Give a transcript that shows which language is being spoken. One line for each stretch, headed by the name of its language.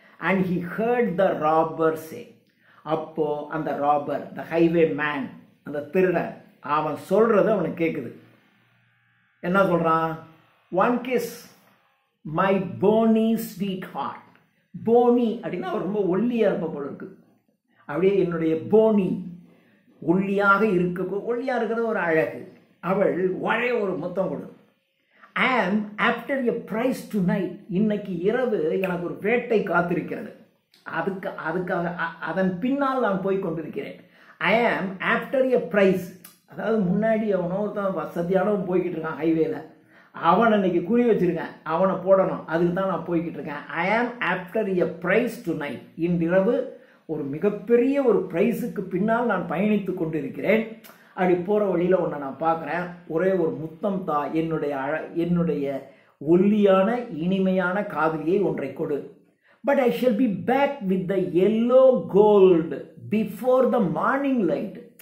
English: and he heard the robber say.
Tamil: அப்போ அந்த ராபர்,
English: the highway man,
Tamil: அந்த திருடன், அவன் சொல்றது அவனுக்கு கேட்குது. என்ன சொல்றான்?
English: one kiss my bony sweetheart.
Tamil: Fani அப்படின்னா அவர் ரொம்ப ஒல்லியா இருப்ப போல இருக்கு. அப்படியே என்னுடைய போனி, ஒல்லியாக இருக்கிறது ஒரு அழகு. அவள் ஒரே ஒரு முத்தம் கொடு.
English: I am after a prize tonight.
Tamil: இன்னைக்கு இரவு எனக்கு ஒரு வேட்டை காத்திருக்கிறது. அதுக்காக அதன் பின்னால் நான் போய் கொண்டிருக்கிறேன்.
English: I am after a prize.
Tamil: அதாவது முன்னாடி அவனோ வசதியானவன் போய்கிட்டு இருக்கான் ஹைவேல, அவனை இன்னைக்கு குறி வச்சிருக்கேன், அவனை போடணும், அதுக்கு தான் நான் போய்கிட்டு இருக்கேன்.
English: I am after a prize tonight.
Tamil: இன்றிரவு ஒரு மிகப்பெரிய ஒரு பிரைஸுக்கு பின்னால் நான் பயணித்து கொண்டிருக்கிறேன். அப்படி போகிற வழியில் ஒன்றை நான் பார்க்குறேன், ஒரே ஒரு முத்தம் தா, என்னுடைய ஒல்லியான இனிமையான காதலியை ஒன்றை கொடு.
English: But I shall be back with the yellow gold before the morning light.